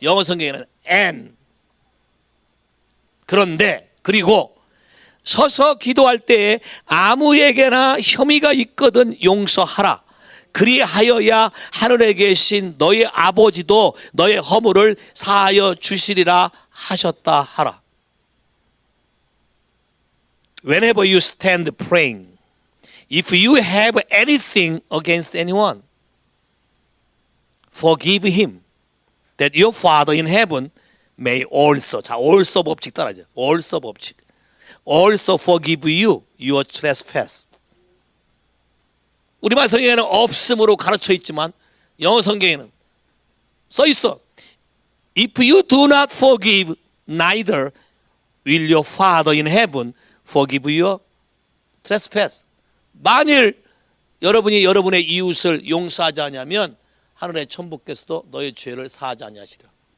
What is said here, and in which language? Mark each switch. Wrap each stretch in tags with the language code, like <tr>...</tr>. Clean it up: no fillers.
<ko>영어 성경에는 and. 그런데 그리고 서서 기도할 때에 아무에게나 혐의가 있거든 용서하라. 그리하여야 하늘에 계신 너희 아버지도 너의 허물을 사하여 주시리라 하셨다 하라.</ko> <en>Whenever you stand praying, if you have anything against anyone, forgive him, that your Father in heaven may also.</en> <ko>자, also 법칙 따라하죠. also 법칙.</ko> <en>also forgive you your trespass.</en> <ko>우리말 성경에는 없음으로 가르쳐 있지만 영어 성경에는 써 있어.</ko> <en>If you do not forgive, neither will your Father in heaven forgive your trespass.</en> <ko>만일 여러분이 여러분의 이웃을 용서하지 않으면 하늘의 천부께서도 너의 죄를 사하지 아니하시리라.</ko>